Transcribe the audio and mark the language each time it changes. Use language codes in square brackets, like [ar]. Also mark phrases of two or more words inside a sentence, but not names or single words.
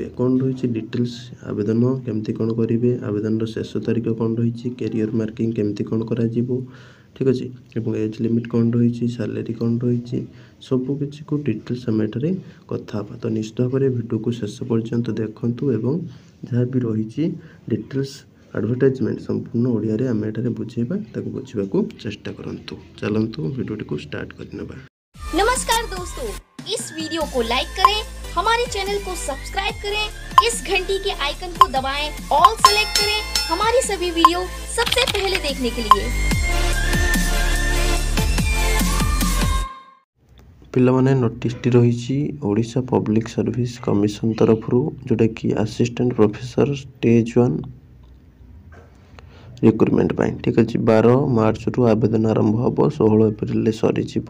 [or] କ'ଣ ରହିଛି ଡିଟେଲ୍ସ, ଆବେଦନ କେମିତି କ'ଣ କରିବେ, ଆବେଦନର ଶେଷ ତାରିଖ କ'ଣ ରହିଛି, [en] career marking [or] କେମିତି କ'ଣ କରାଯିବ, ଠିକ୍ ଅଛି, ଏବଂ [en] age limit [or] କ'ଣ ରହିଛି, ସାଲେରୀ କ'ଣ ରହିଛି, ସବୁକିଛିକୁ ଡିଟେଲ୍ସ ଆମେ ଏଠାରେ କଥା ହେବା। ତ ନିଶ୍ଚିତ ଭାବରେ ଭିଡ଼ିଓକୁ ଶେଷ ପର୍ଯ୍ୟନ୍ତ ଦେଖନ୍ତୁ ଏବଂ ଯାହା ବି ରହିଛି [en] details advertisement [or] ସମ୍ପୂର୍ଣ୍ଣ ଓଡ଼ିଆରେ ଆମେ ଏଠାରେ ବୁଝେଇବା, ତାକୁ ବୁଝିବାକୁ ଚେଷ୍ଟା କରନ୍ତୁ। ଚାଲନ୍ତୁ ଭିଡ଼ିଓଟିକୁ ଷ୍ଟାର୍ଟ କରିନେବା। [hi] नमस्कार दोस्तों, इस वीडियो को लाइक करें, हमारे चैनल को सब्सक्राइब करें, इस घंटी के आइकन को दबाएं, [en] all select [hi] करें हमारी सभी वीडियो सबसे पहले देखने के लिए। [or] ପିଲାମାନେ ନୋଟିସଟି ରହିଛି ଓଡ଼ିଶା ପବ୍ଲିକ୍ ସର୍ଭିସ୍ କମିଶନ ତରଫରୁ, ଯେଉଁଟାକି [en] assistant professor stage 1 recruitment [or] ପାଇଁ, ଠିକ୍ ଅଛି। 12 ମାର୍ଚ୍ଚରୁ ଆବେଦନ ଆରମ୍ଭ ହେବ, 16 ଏପ୍ରିଲରେ ସରିଯିବ।